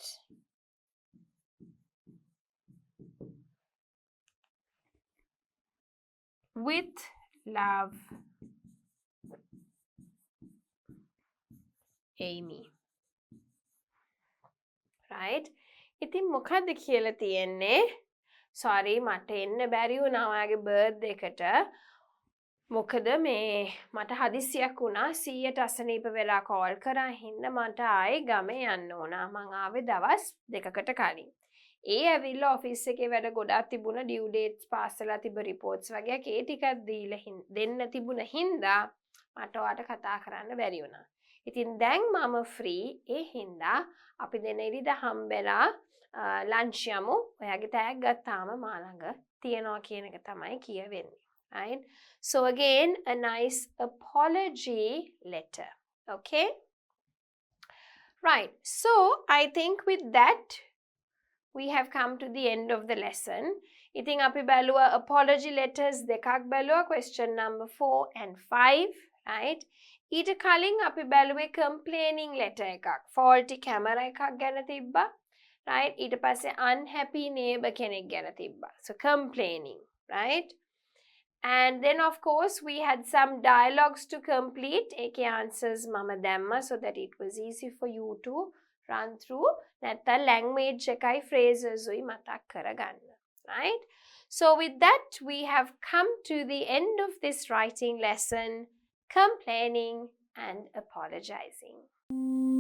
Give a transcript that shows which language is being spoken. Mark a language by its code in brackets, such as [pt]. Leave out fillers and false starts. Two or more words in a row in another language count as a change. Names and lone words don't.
[en] With love, Amy. Right? [si] ඉතින් මොකද්ද කියලා තියෙන්නේ? Sorry මට එන්න බැරි වුණා ඔයාගේ බර්ත්ඩේ එකට. මොකද මේ මට හදිස්සියක් වුණා 100ට අසනීප වෙලා කෝල් කරා හින්දා මට ආයේ ගමේ යන්න ඕනා. මං ආවේ දවස් දෙකකට කලින්. ඒ ඇවිල්ලා ඔෆිස් එකේ වැඩ ගොඩක් තිබුණා [en] due dates [si] පාස් වෙලා තිබ්බ රිපෝට්ස් වගේක් ඒ ටිකක් දීලා දෙන්න තිබුණ හින්දා මට ඔයාට කතා කරන්න බැරි වුණා. ඉතින් දැන් මම ෆ්‍රී ඒ හින්දා අපි දෙන ඉරිදා හම්බෙලා ලන්ච් යමු. ඔයාගේ ටැග් ගත්තාම මා ළඟ තියනවා කියන එක තමයි කියවෙන්නේ. [en] Right? So again, a nice apology letter. Okay? Right. So I think with that, we have come to the end of the lesson. [si] ඉතින් අපි බැලුවා [en] apology letters [si] දෙකක් බැලුවා [en] question number 4 and 5. Right? [si] ඊට කලින් අපි බැලුවේ [en] complaining letter [si] එකක්. [en] faulty camera [si] එකක් ගැන තිබ්බා. right? ඊට පස්සේ [en] unhappy neighbor [si] කෙනෙක් ගැන තිබ්බා. [en] So complaining, right? And then of course we had some dialogues to complete. ඒකේ answers [si] මම දැම්මා [en] so that it was easy for you to run through. [si] නැත්නම් language එකයි phrases උයි මතක් කරගන්න. [en] Right? So with that we have come to the end of this writing lesson, complaining and apologizing.